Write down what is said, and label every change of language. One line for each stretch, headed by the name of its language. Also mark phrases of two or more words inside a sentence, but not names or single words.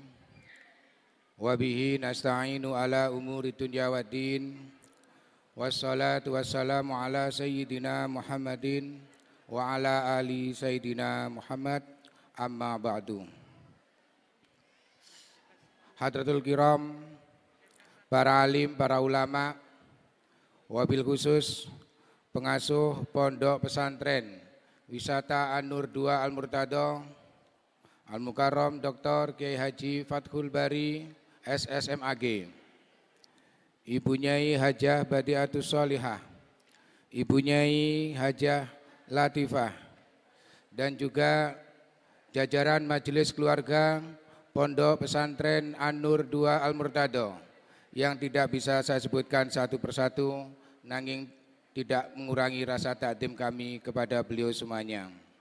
Arabic: وبه نستعين على أمور الدنيا والدين. والصلاة والسلام على سيدنا محمد وعلى آل سيدنا محمد. أما بعد. حضرة الكرام,
Indonesian: para alim, para ulama,
Arabic: وبالخصوص
Indonesian: pengasuh pondok pesantren wisata An-Nur 2 Al-Murtado Al-Mukarram Dr. Kiai Haji Fathul Bari SSMAG, Ibu Nyai Hajah Badiatus Sholihah, Ibu Nyai Hajah Latifah, dan juga jajaran majelis keluarga Pondok Pesantren An-Nur 2 Al-Murtado yang tidak bisa saya sebutkan satu persatu, nanging tidak mengurangi rasa takdim kami kepada beliau semuanya.